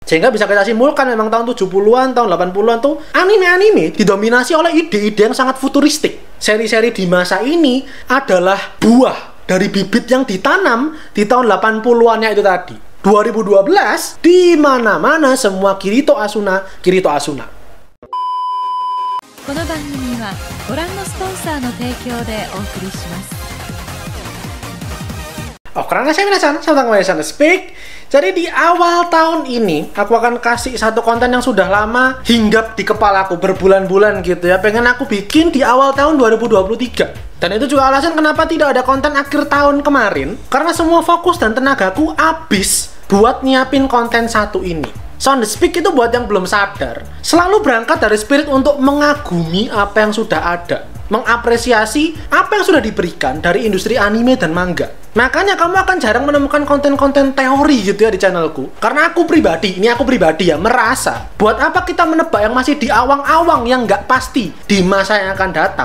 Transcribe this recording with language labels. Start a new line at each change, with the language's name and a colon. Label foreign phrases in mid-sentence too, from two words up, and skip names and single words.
Indonesian: Sehingga bisa kita simpulkan memang tahun 70-an, tahun 80-an tuh anime-anime didominasi oleh ide-ide yang sangat futuristik. Seri-seri di masa ini adalah buah dari bibit yang ditanam di tahun 80-annya itu tadi. 2012, di mana-mana semua Kirito Asuna, Kirito Asuna.
Japanese: この番組はご覧のスポンサーの提供でお送りします。
Indonesian: Karena saya minasan, saya tanggung jawab speak. Jadi di awal tahun ini aku akan kasih satu konten yang sudah lama hinggap di kepalaku berbulan-bulan gitu ya. Pengen aku bikin di awal tahun 2023. Dan itu juga alasan kenapa tidak ada konten akhir tahun kemarin. Karena semua fokus dan tenagaku habis buat nyiapin konten satu ini. Sound the Speak itu buat yang belum sadar, selalu berangkat dari spirit untuk mengagumi apa yang sudah ada, mengapresiasi apa yang sudah diberikan dari industri anime dan manga. Makanya kamu akan jarang menemukan konten-konten teori gitu ya di channelku. Karena aku pribadi ya merasa, buat apa kita menebak yang masih di awang-awang yang nggak pasti di masa yang akan datang.